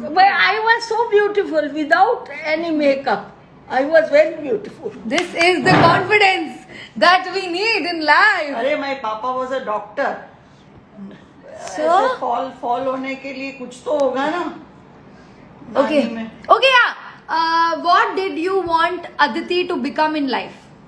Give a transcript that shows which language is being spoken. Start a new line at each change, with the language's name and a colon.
English: I was so beautiful without any makeup. I was very beautiful. This is the confidence that we need in life. अरे my papa was a doctor. So?
Hindi: ऐसे fall होने के लिए कुछ तो होगा ना.
English: Okay.
Hindi: नानी में.
English: Okay, yeah. What did you want Aditi to become in life?